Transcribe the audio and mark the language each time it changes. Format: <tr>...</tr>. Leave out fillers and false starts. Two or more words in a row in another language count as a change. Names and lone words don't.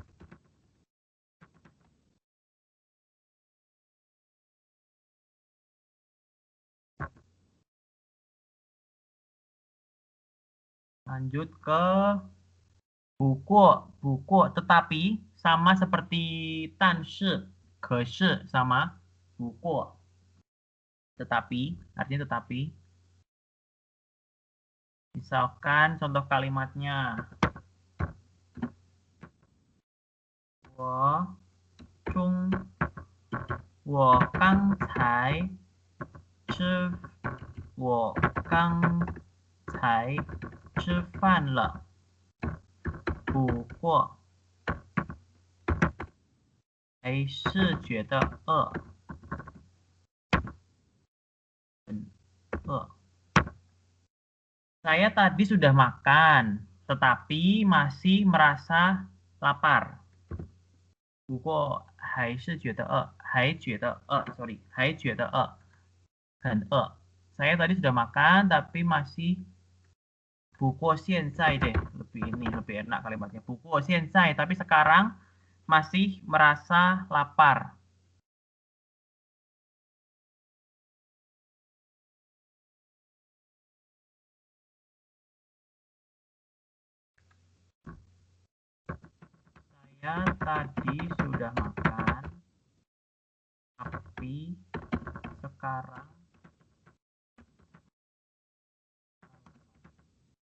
<id>Lanjut ke buku, buku tetapi sama seperti</id> <zh>但是，可是</zh> <id>sama buku. Tetapi, artinya tetapi. Misalkan contoh kalimatnya.</id> <zh>我刚才吃我刚才吃饭了，不过还是觉得饿，很饿。</zh> <id>Saya tadi sudah makan, tetapi masih merasa lapar.</id> <zh>不过还是觉得饿，还觉得饿，sorry，还觉得饿，很饿。</zh> <id>Saya tadi sudah makan, tapi masih</id> <zh>不过现在</zh> <id>deh, lebih enak kalimatnya.</id> <zh>不过现在,</zh> <id>tapi sekarang masih merasa lapar. Saya tadi sudah makan, tapi sekarang</id>